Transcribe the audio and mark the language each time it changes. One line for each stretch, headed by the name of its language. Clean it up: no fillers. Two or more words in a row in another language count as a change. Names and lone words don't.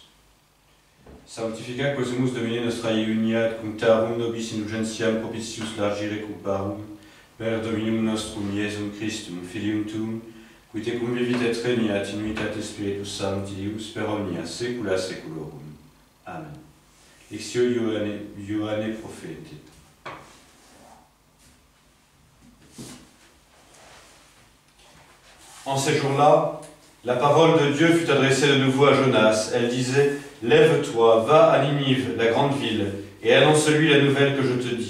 Latin: Sanctifica quosumus Domine nostra iunia, et cunctarum nobis indulgentiam propitius largire cuparum, per Dominum nostrum Iesum Christum, Filium tuum, qui te cum vivit et regnat in unitate Spiritus Sancti Deus per omnia saecula saeculorum. Amen. Lectio Ioanne Prophete.
French: En ces jours-là, la parole de Dieu fut adressée de nouveau à Jonas. Elle disait « Lève-toi, va à Ninive, la grande ville, et annonce-lui la nouvelle que je te dis.